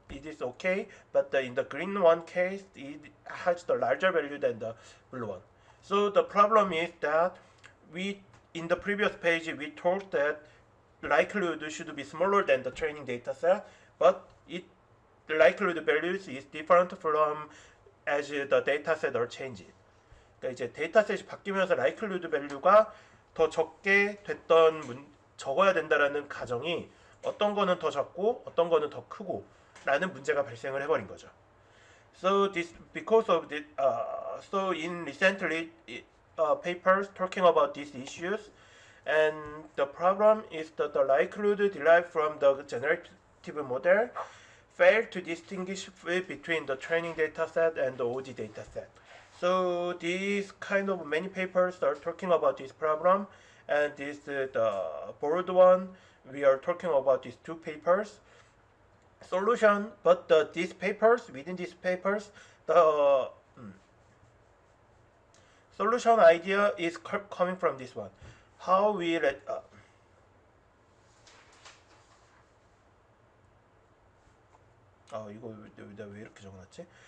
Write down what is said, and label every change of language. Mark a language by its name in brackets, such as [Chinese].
[English] It is okay, but in the green one case, it has the larger value than the blue one. So the problem is that we in the previous page we told that likelihood should be smaller than the training dataset, but the likelihood values is different from as the dataset are changed. [Korean] 그러니까 이제 데이터셋이 바뀌면서 likelihood value가 더 적게 적어야 된다라는 가정이 어떤 거는 더 적고 어떤 거는 더 크고 라는 문제가 발생을 해버린 거죠. [English] So this because of the so in recently papers talking about these issues, and the problem is that the likelihood derived from the generative model failed to distinguish between the training dataset and the OoD dataset. So these kind of many papers are talking about this problem, and this the board one we are talking about these two papers. Solution, but these papers within these papers, the solution idea is coming from this one. How we let [Korean] 이거 왜 이렇게 적어놨지?